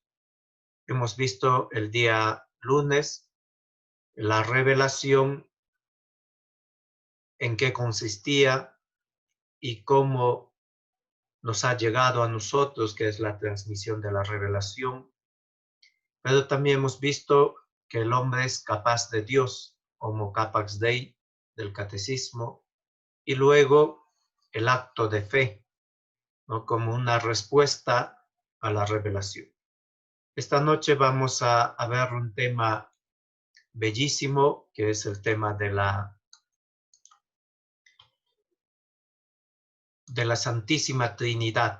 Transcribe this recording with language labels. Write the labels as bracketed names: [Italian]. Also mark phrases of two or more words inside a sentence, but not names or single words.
[Spanish] Hemos visto el día lunes la revelación, en qué consistía y cómo nos ha llegado a nosotros, que es la transmisión de la revelación. Pero también hemos visto que el hombre es capaz de Dios, [Latin] homo capax Dei, [Spanish] del catecismo, y luego el acto de fe, ¿no? Como una respuesta a la revelación. Esta noche vamos a ver un tema bellísimo, que es el tema de la Santísima Trinidad.